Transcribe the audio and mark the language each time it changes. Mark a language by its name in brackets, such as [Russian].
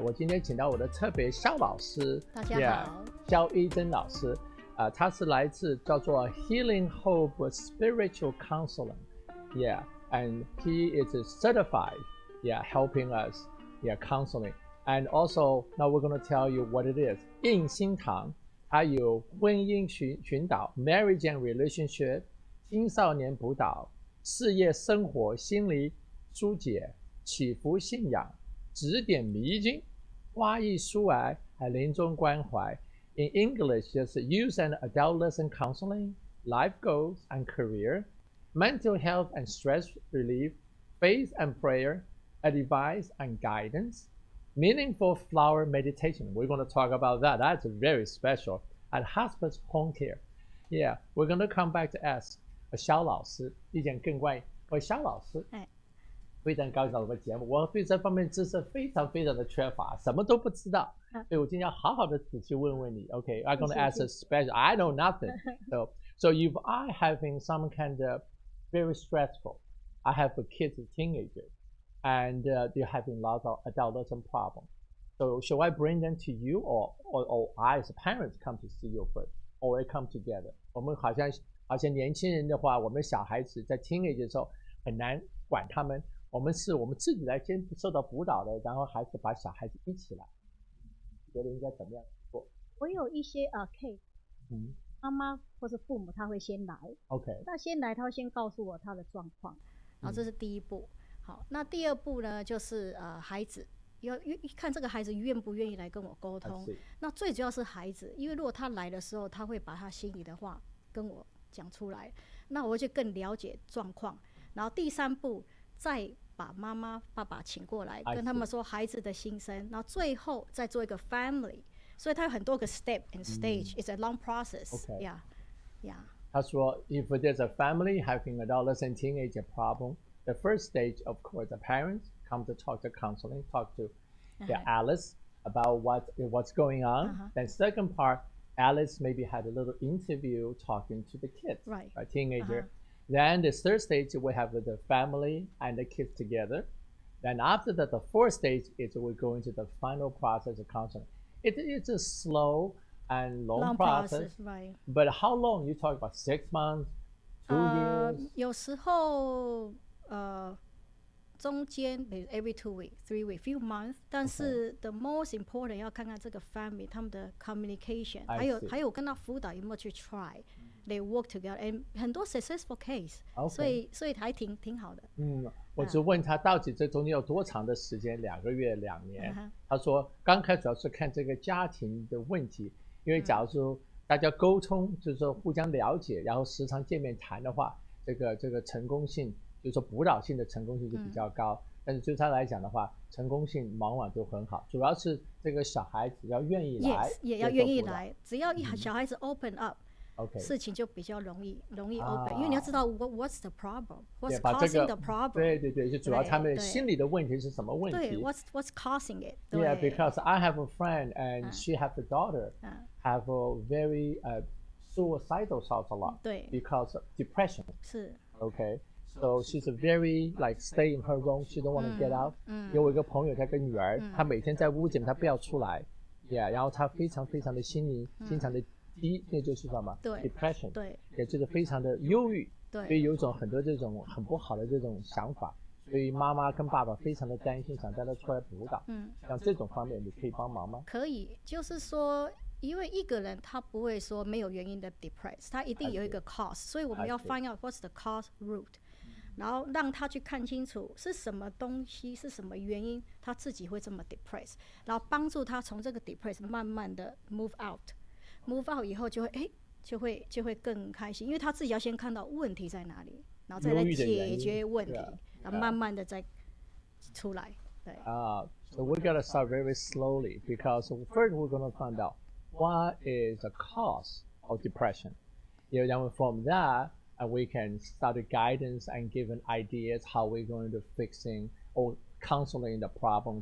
[Chinese] 我今天请到我的特别肖老师，大家好，肖一珍老师。他是来自叫做 Healing Hope Spiritual Counseling. [English] Yeah, and he is certified. Yeah, helping us. Yeah, counseling. And also, now we're going to tell you what it is. [Chinese] 印心堂，还有婚姻寻导 [English] （Marriage and Relationship）、 [Chinese] 青少年辅导、事业生活心理疏解。祈福信仰、指点迷津、花艺疏癌还临终关怀。 [English] In English, [Chinese] 就是 [English] Youth and Adolescent Counseling, Life Goals and Career, Mental Health and Stress Relief, Faith and Prayer, Advice and Guidance, Meaningful Flower Meditation. We're going to talk about that. That's very special. At Hospice Home Care. Yeah, we're going to come back to ask [Chinese] 肖老师意见更关于肖老师。非常高兴我们节目，我对这方面知识非常非常的缺乏，什么都不知道，所以我今天要好好的仔细问问你。 [English] Okay, I'm going to ask a special. I know nothing. So if I having some kind of very stressful, I have a kids, teenagers, and they're having lots of adolescent problems. So should I bring them to you, or I as parents come to see you first, or we come together? [Chinese] 我们好像年轻人的话，我们小孩子在 teenage 的时候很难管他们，我们自己来先受到辅导的，然后还是把小孩子一起来，觉得应该怎么样做？我有一些case，妈妈或是父母他会先来，OK，那先来他会先告诉我他的状况，然后这是第一步。好，那第二步呢，就是孩子要看这个孩子愿不愿意来跟我沟通。那最主要是孩子，因为如果他来的时候，他会把他心里的话跟我讲出来，那我就更了解状况。然后第三步再把妈妈、爸爸请过来，跟他们说孩子的心声，然后最后再做一个 family。所以它有很多个 [English] step and stage. It's a long process. Okay. Yeah. [Chinese] 他说 [English] if there's a family having adolescent teenager problem, the first stage, of course, the parents come to talk to counseling, talk to Alice about what's going on. Then second part, Alice maybe had a little interview talking to the kids, right, a teenager. Then the third stage, we have the family and the kids together. Then after that, the fourth stage is we're going to the final process of counseling. It's a slow and long process, right? But how long? You talk about 6 months, 2 years? [Chinese] 有时候中间 [English] every 2 weeks, 3 weeks, few months. [Chinese] 但是 [English] the most important [Chinese] 要看看这个 family 他们的 communication， 还有跟他辅导有没有去 try。 [English] They work together, and [Chinese] 很多 [English] successful case， [Chinese] 所以还挺好的。我就问他到底这中间有多长的时间，2个月、2年。他说刚开始主要是看这个家庭的问题，因为假如说大家沟通，就是说互相了解，然后时常见面谈的话，这个成功性，就是说辅导性的成功性就比较高。但是对他来讲的话，成功性往往就很好，主要是这个小孩子要愿意来，也要愿意来，只要小孩子 open up。Okay. 事情就比较容易 open，因为你要知道 [English] what's the problem，what's causing the problem。 [Chinese] 对，就主要他们心里的问题是什么问题？ [English] 对 ，what's causing it？ Yeah, because I have a friend and she has a daughter have a very suicidal thoughts a lot. [Chinese] 对 [English] ，because of depression. [Chinese] 是。 [English] Okay, so she's a very like stay in her room. She don't want to get out. [Chinese] 有我一个朋友，他跟女儿，她每天在屋子里，她不要出来。 Yeah， 然后她非常的心灵，经常的。那就是什么 ？depression，对，也就是非常的忧郁，对，所以有很多这种很不好的这种想法，所以妈妈跟爸爸非常的担心，想带他出来辅导。像这种方面你可以帮忙吗？可以，就是说，因为一个人他不会说没有原因的 depress， 他一定有一个 cause， 所以我们要 [English] find out what's the cause root， [Chinese] 然后让他去看清楚是什么东西，是什么原因，他自己会这么 depress， 然后帮助他从这个 depress 慢慢的 move out。move out 以后就会更开心，因为他自己要先看到问题在哪里，然后再来解决问题，然后慢慢的再出来。对。 [English] So we're gonna start very slowly because first we're gonna find out what is the cause of depression. Then from that, we can start the guidance and give an ideas how we're going to fixing or counseling the problem.